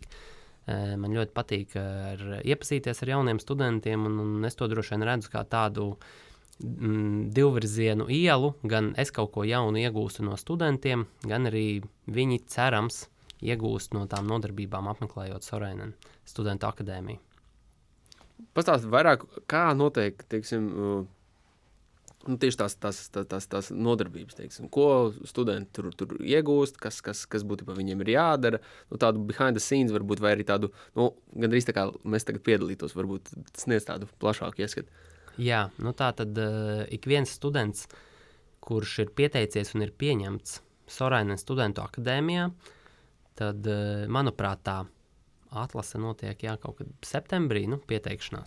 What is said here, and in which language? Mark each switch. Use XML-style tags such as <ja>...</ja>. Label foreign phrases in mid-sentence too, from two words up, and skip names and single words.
<lv>Man ļoti patīk iepazīties ar jauniem studentiem, un es to droši vien redzu kā tādu divvirzienu ielu, gan es kaut ko jaunu iegūstu no studentiem, gan arī viņi cerams iegūst no tām nodarbībām apmeklējot Sorainen studentu akadēmiju. Pastāst vairāk, kā notiek, teiksim, tieši tās nodarbības, teiksim, ko studenti tur iegūst, kas būtībā viņiem ir jādara, tādu</lv> <en>behind the scenes</en> <lv>varbūt, vai arī tādu, gandrīz tā kā mēs tagad piedalītos, varbūt sniedz tādu plašāku ieskatu. Jā, tā tad ik viens students, kurš ir pieteicies un ir pieņemts Sorainen studentu akadēmijā, tad, manuprāt, tā atlase notiek kaut kad septembrī, pieteikšanās.</lv>